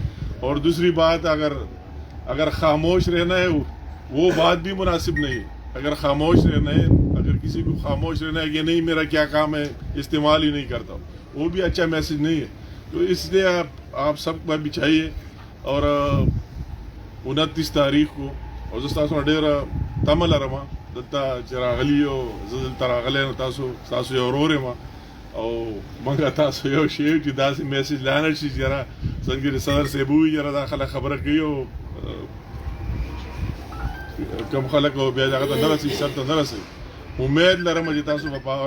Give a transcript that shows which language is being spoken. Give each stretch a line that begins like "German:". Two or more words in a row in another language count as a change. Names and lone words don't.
Urdu: اور دوسری بات، اگر خاموش رہنا ہے وہ بات بھی مناسب نہیں ہے. اگر خاموش رہنا ہے، اگر کسی کو خاموش رہنا ہے کہ نہیں میرا کیا کام ہے، استعمال ہی نہیں کرتا، وہ بھی اچھا میسج نہیں ہے. تو اس لیے آپ سب پر بھی چاہیے اور 29 تاریخ کو
Pashto: او زه تاسو ډېره تمه لرم دلته چې راغلي یو زه دلته راغلی نو تاسو یو ورور یم او موږ تاسو یو شی چې داسې میسج لاندې شي چې یاره څنګه صدر صاحب ووایي یاره دا خلک خبره کوي او کوم خلک بیا هغه ته نه رسي سر ته نه رسي امید لرم چې تاسو به په هغه